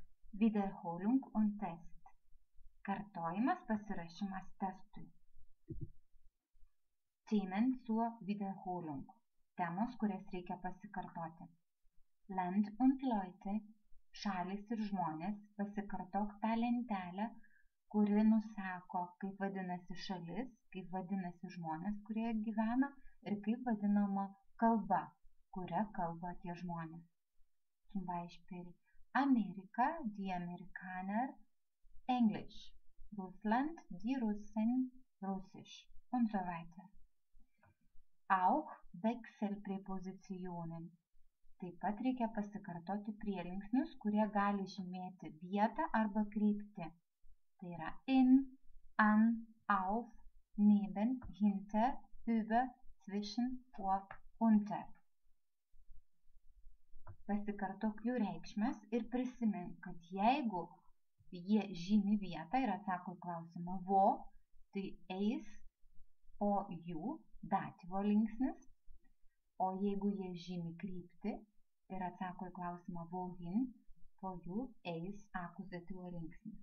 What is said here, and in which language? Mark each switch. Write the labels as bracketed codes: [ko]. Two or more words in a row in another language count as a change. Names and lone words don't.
[de] Wiederholung und Test. [lt] Kartojimas pasiruošimas testui. [de] Themen zur Wiederholung. [lt] Temos, kurias reikia pasikartoti. [de] Land und Leute, [lt] šalys ir žmonės, pasikartok tą lentelę, kuri nusako, kaip vadinasi šalis, kaip vadinasi žmonės, kurie gyvena ir kaip vadinama kalba, kuria kalba tie žmonės. [de] Zum Beispiel Amerika, die Amerikaner, Englisch, Russland, die Russen, Russisch und so weiter. Auch Wechselpräpositionen. [lt] Taip pat reikia pasikartoti prielinksnius, kurie gali žymėti vietą arba kryptį. Tai yra [de] in, an, auf, neben, hinter, über, zwischen, vor, unter. [lt] Pasikartok jų reikšmes ir prisimink, kad jeigu jie žymi vietą ir atsako į klausimą wo, tai eis po jų datyvo linksnis, o jeigu jie žymi kryptį ir atsako į klausimą wohin, po jų eis akuzatyvo linksnis.